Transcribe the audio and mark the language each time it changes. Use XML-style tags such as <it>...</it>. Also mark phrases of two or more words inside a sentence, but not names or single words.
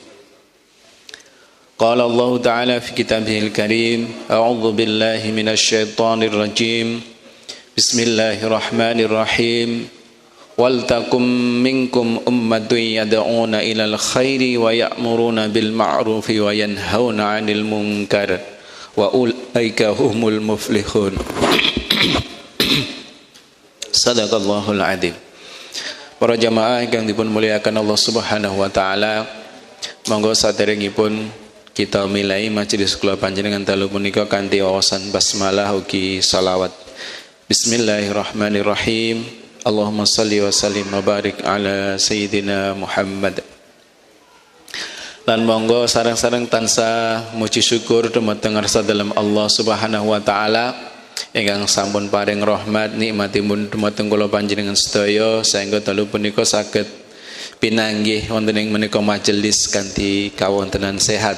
<ar>قال الله تعالى في كتابه الكريم أعوذ بالله من الشيطان الرجيم بسم الله الرحمن الرحيم ولتكن منكم أمة يدعون إلى الخير ويأمرون بالمعروف وينهون عن المنكر وأولئك هم المفلحون صدق الله العظيم.</ar> <id>Para jamaah yang dimuliakan</id> <ar>الله سبحانه وتعالى,</ar> <jv>monggo saderengipun kita milai majelis kula panjenengan dalu punika kanthi wawasan basmalah ugi salawat.</jv> <ar>بسم الله الرحمن الرحيم اللهم صل وسلم وبارك على سيدنا محمد.</ar> <jv>Lan monggo sareng-sareng tansah muji syukur dumateng ngarsa dalam</jv> <ar>الله سبحانه وتعالى</ar> <jv>ingkang sampun paring rahmat nikmatipun dumateng kula panjenengan sedaya saengga dalu punika saged pinanggih wonten ing menika majelis kanthi kawontenan sehat.</jv>